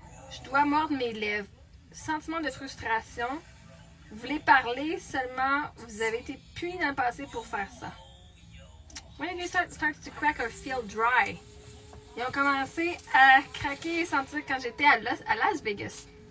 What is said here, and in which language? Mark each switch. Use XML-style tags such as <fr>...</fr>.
<fr>Je dois mordre mes lèvres. Sentiment de frustration. Vous voulez parler, seulement vous avez été puni dans le passé pour faire ça.</fr> <en>When did you start to crack or feel dry?</en> <fr>Ils ont commencé à craquer et sentir quand j'étais à Las Vegas.</fr>